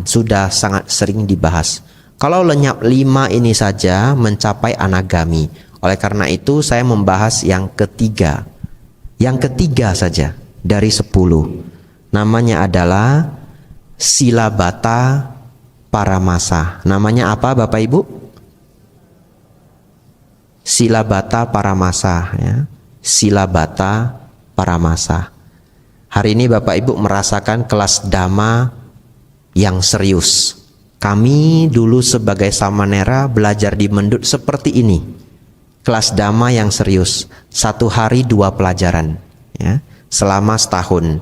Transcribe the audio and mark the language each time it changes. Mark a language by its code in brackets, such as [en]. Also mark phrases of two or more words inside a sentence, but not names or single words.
[id] Sudah sangat sering dibahas. Kalau lenyap 5 ini saja mencapai anagami. Oleh karena itu saya membahas yang ketiga. Yang ketiga saja dari 10. Namanya adalah Silabata Paramasa. Namanya apa Bapak Ibu? Silabata Paramasa ya. Silabata Paramasa. Hari ini Bapak Ibu merasakan kelas Dhamma yang serius. Kami dulu sebagai samanera belajar di Mendut seperti ini. Kelas Dhamma yang serius, 1 hari 2 pelajaran ya, selama setahun.